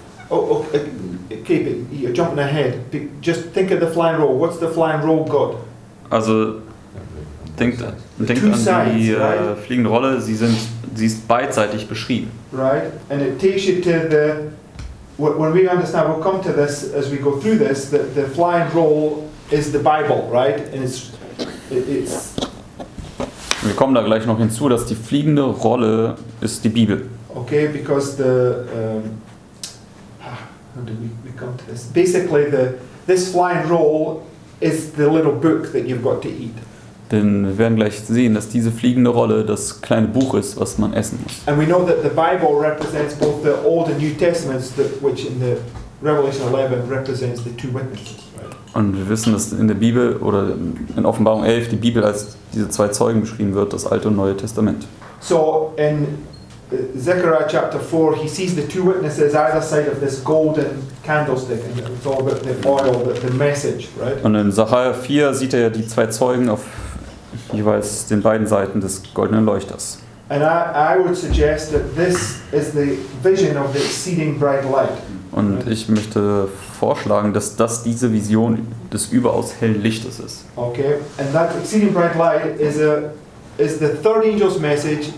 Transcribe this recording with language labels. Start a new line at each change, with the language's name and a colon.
English: Oh, okay, but you're jumping ahead. Just think of the flying roll. What's the flying roll got?
German: Also denkt an die fliegende Rolle, sie ist beidseitig beschrieben.
English: Right, and it takes you to the. When we understand, we'll come to this as we go through this. The flying roll is the Bible, right? And it's.
German: Wir kommen da gleich noch hinzu, dass die fliegende Rolle ist die Bibel.
English: Okay, because how do we come to this? Basically, this flying roll is the little book that you've got to eat.
German: Denn wir werden gleich sehen, dass diese fliegende Rolle das kleine Buch ist, was man essen muss.
English: And we know that the Bible represents both the Old and New Testaments, which in the Revelation 11 represents the two witnesses. Right?
German: Und wir wissen, dass in der Bibel oder in Offenbarung 11 die Bibel als diese zwei Zeugen beschrieben wird, das Alte und Neue Testament.
English: So in Zechariah chapter 4, he sees the two witnesses either side of this golden candlestick, and it's all about the oil, the message, right?
German: Und in Sacharja 4 sieht er ja die zwei Zeugen auf jeweils den beiden Seiten des goldenen Leuchters.
English: And I would suggest that this is the vision of the exceeding bright light.
German: Und ich möchte vorschlagen, dass das diese Vision des überaus hellen Lichtes ist.
English: Okay, and that exceeding bright light is the third angel's message.